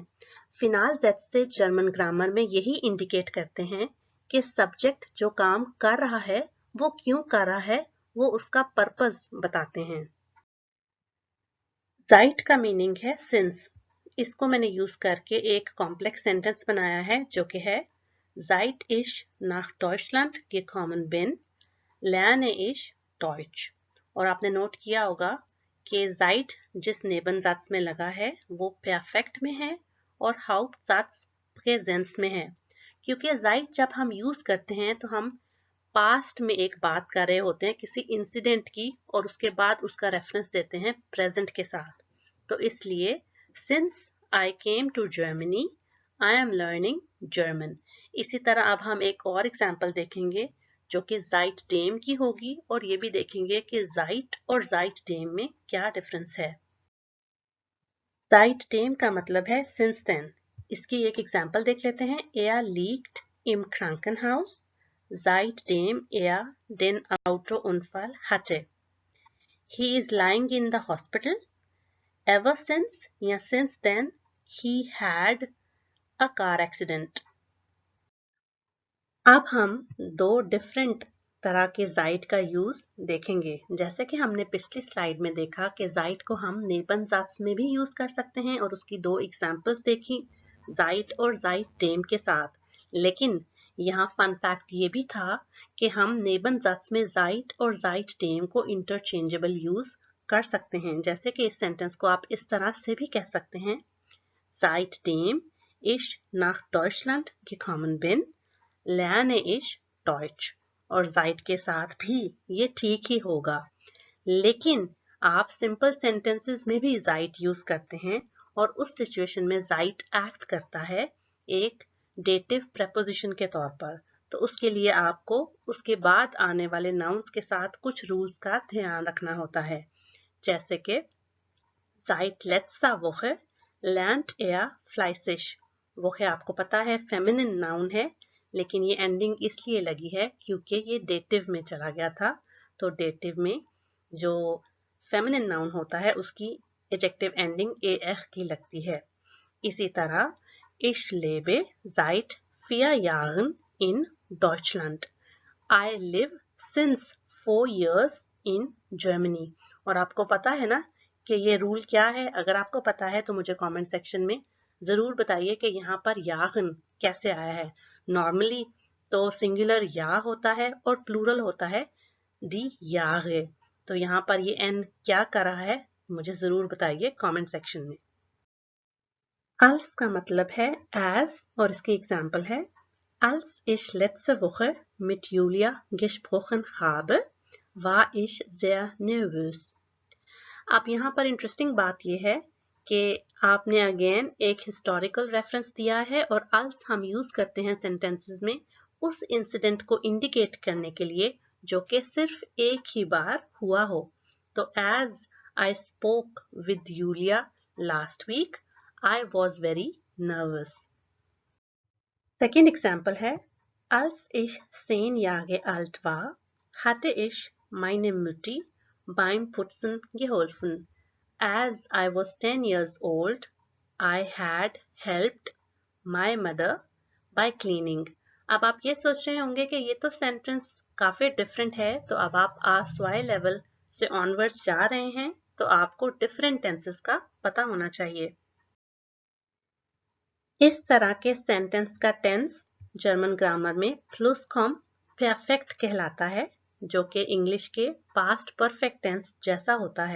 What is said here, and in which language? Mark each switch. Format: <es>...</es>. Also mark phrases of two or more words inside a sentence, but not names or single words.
<hi>फिनाल जेट से</hi> <en>German grammar</en> <hi>में यही इंडिकेट करते हैं कि सब्जेक्ट जो काम कर रहा है वो क्यों कर रहा है, वो उसका पर्पस बताते हैं। Seit का मीनिंग है सिंस। इसको मैंने यूज करके एक</hi> <en>complex sentence</en> <hi>बनाया है, जो कि है</hi> <de>Seit ich nach Deutschland gekommen bin, lerne ich Deutsch।</de> <hi>और आपने नोट किया होगा कि Seit जिस नेबनज़ात्स में लगा है वो परफेक्ट में है और हाउप्टसात्स प्रेजेंस में है। क्योंकि Seit जब हम यूज करते हैं तो हम पास्ट में एक बात कर रहे होते हैं किसी इंसिडेंट की, और उसके बाद उसका रेफरेंस देते हैं प्रेजेंट के साथ। तो इसलिए</hi> <en>since I came to Germany I am learning German.</en> <hi>इसी तरह अब हम एक और एग्जाम्पल देखेंगे जो कि seitdem की होगी, और ये भी देखेंगे कि seit और seitdem में क्या डिफरेंस है। seitdem का मतलब है</hi> <en>since then।</en> <hi>इसकी एक एग्जाम्पल देख लेते हैं।</hi> <de>Er liegt im Krankenhaus, seitdem er den Autounfall hatte।</de> <en>He is lying in the hospital, ever since या since then he had a car accident।</en> <hi>अब हम 2 डिफरेंट तरह के जाइट का यूज देखेंगे। जैसे कि हमने पिछली स्लाइड में देखा कि जाइट को हम नेबनजात्स में भी यूज कर सकते हैं और उसकी दो एग्जांपल्स देखी, जाइट और जाइट टेम के साथ। लेकिन यहाँ</hi> <en>fun fact</en> <hi>ये भी था कि हम नेबनजात्स में जाइट और जाइट टेम को</hi> <en>interchangeable use</en> <hi>कर सकते हैं। जैसे कि इस सेंटेंस को आप इस तरह से भी कह सकते हैं,</hi> <de>Seitdem ich nach Deutschland gekommen bin, lerne ich Deutsch।</de> <hi>और जाइट के साथ भी ये ठीक ही होगा। लेकिन आप</hi> <en>simple sentences</en> <hi>में भी जाइट यूज करते हैं और उस सिचुएशन में जाइट एक्ट करता है एक</hi> <en>dative preposition</en> <hi>के तौर पर। तो उसके लिए आपको उसके बाद आने वाले नाउन्स के साथ कुछ रूल्स का ध्यान रखना होता है। जैसे कि</hi> <de>Seit letzter Woche lernt er fleißig।</de> <hi>Woche आपको पता है</hi> <en>feminine noun</en> <hi>है, लेकिन ये एंडिंग इसलिए लगी है क्योंकि ये डेटिव में चला गया था। तो डेटिव में जो</hi> <en>feminine noun</en> <hi>होता है उसकी</hi> <en>adjective ending</en> <hi>एह की लगती है। इसी तरह</hi> <de>Ich lebe seit 4 Jahren in Deutschland।</de> <en>I live since 4 years in Germany।</en> <hi>और आपको पता है ना कि ये रूल क्या है? अगर आपको पता है तो मुझे</hi> <en>comment section</en> <hi>में जरूर बताइए कि यहाँ पर यागन कैसे आया है। नॉर्मली तो सिंगुलर या होता है और प्लूरल होता है</hi> <de>die Tage.</de> <hi>तो यहाँ पर ये एन क्या कर रहा है मुझे जरूर बताइए</hi> <en>comment section</en> <hi>में। als का मतलब है as और इसकी एग्जाम्पल है</hi> <de>Als ich letzte Woche mit Julia gesprochen habe, war ich sehr nervös।</de> <hi>अब यहाँ पर इंटरेस्टिंग बात यह है कि आपने अगेन एक</hi> <en>historical reference</en> <hi>दिया है और als हम यूज करते हैं सेंटेंसेस में उस इंसिडेंट को इंडिकेट करने के लिए जो कि सिर्फ एक ही बार हुआ हो। तो</hi> <en>as I spoke with Julia last week, I was very nervous। Second example</en> <hi>है</hi> <de>Als ich 10 Jahre alt war, hatte ich meine Mutti beim Putzen geholfen।</de> <en>As I was 10 years old, I had helped my mother by cleaning।</en> <hi>अब आप ये सोच रहे होंगे कि ये तो सेंटेंस काफी डिफरेंट है, तो अब आप आस्वाई लेवल से ऑनवर्ड्स जा रहे हैं तो आपको</hi> <en>different tenses</en> <hi>का पता होना चाहिए। इस तरह के सेंटेंस का टेंस</hi> <en>German grammar</en> <hi>में प्लूसकॉम परफेक्ट कहलाता है, जो कि इंग्लिश के</hi> <en>past perfect tense</en> <hi>जैसा होता है।</hi>